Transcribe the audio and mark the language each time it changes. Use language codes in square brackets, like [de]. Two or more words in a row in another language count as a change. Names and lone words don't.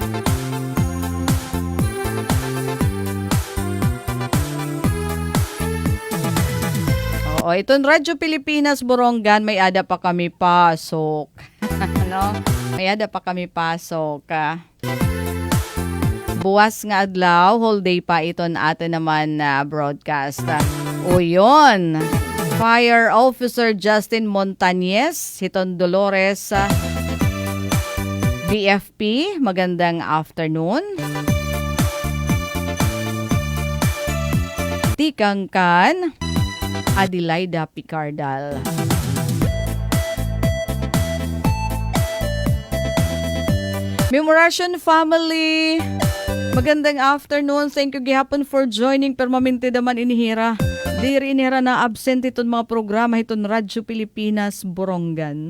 [war] Oo, itong Radyo Pilipinas Borongan, may ada pa kami pasok. May ada pa kami pasok. Buwas nga adlaw, [en] whole day [war] pa iton atin naman na broadcast. [tl] O yun. [war] Fire Officer Justin Montañez, hiton Dolores, BFP, magandang afternoon. Tikangkan, Adelaida Picardal. Memoration family, magandang afternoon. [en] Thank you gihapon for joining. [war] Permanente naman inihira. Diri inihira na absent iton mga programa iton Radyo Pilipinas Borongan.